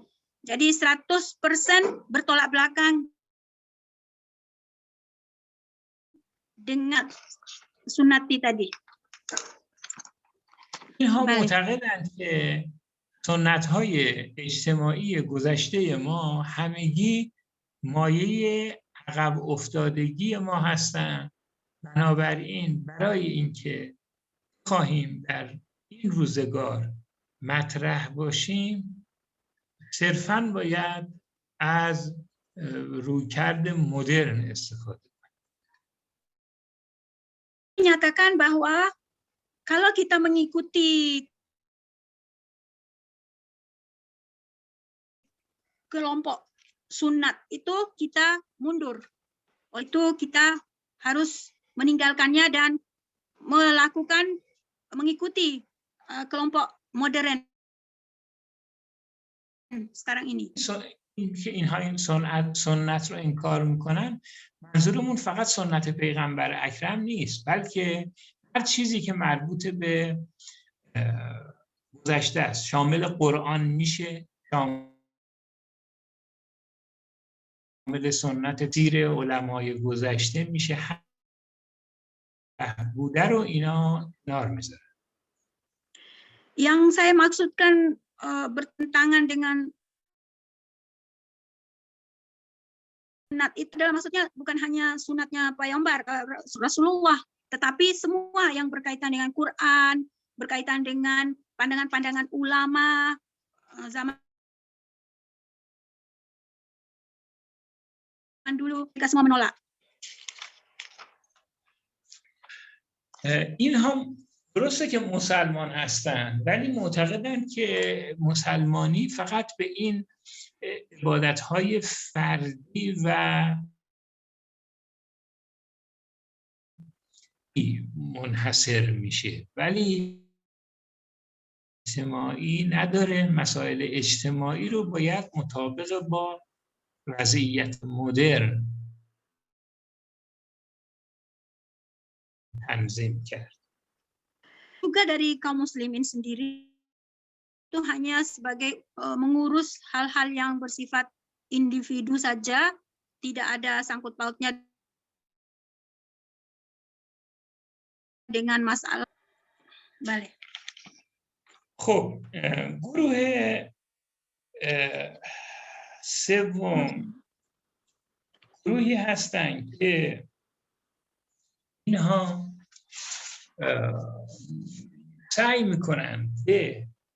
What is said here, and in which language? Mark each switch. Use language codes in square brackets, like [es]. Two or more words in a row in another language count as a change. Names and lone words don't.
[id] Jadi 100% bertolak belakang dengan sunnati tadi. [fa] اینها معتقدند که سنت‌های اجتماعی گذشته ما همگی مایه عقب افتادگی ما هستند. بنابراین برای اینکه خواهیم در این روزگار مطرح باشیم صرفاً باید از رویکرد مدرن استفاده کنیم. [id] Menyatakan bahwa kalau kita mengikuti kelompok sunat itu kita mundur. Itu kita harus meninggalkannya dan mengikuti kelompok modern sekarang ini. [fa] که اینها این سنت رو انکار میکنن، منظورمون فقط سنت پیغمبر اکرم نیست، بلکه هر چیزی که مربوط به گذشته است، شامل قرآن میشه، شامل سنت سیر علمای گذشته میشه، بوده رو اینا کنار میذارن. [id] Yang saya maksudkan bertentangan dengan sunat itu adalah maksudnya bukan hanya sunatnya Payghambar Rasulullah, tetapi semua yang berkaitan dengan Quran, berkaitan dengan pandangan-pandangan ulama zaman dulu, mereka semua menolak. [fa] اینها درسته که مسلمان هستند ولی معتقدند که مسلمانی فقط به این عبادت‌های فردی و منحصر میشه، ولی اجتماعی نداره. مسائل اجتماعی رو باید مطابق با وضعیت مدرن تنظیم کرد. [id] Juga dari kaum muslimin sendiri itu hanya sebagai mengurus hal-hal yang bersifat individu saja, tidak ada sangkut pautnya dengan masalah. Balik. [fa] خب گروه سوم گروهی هستند که اینها سعی میکنن به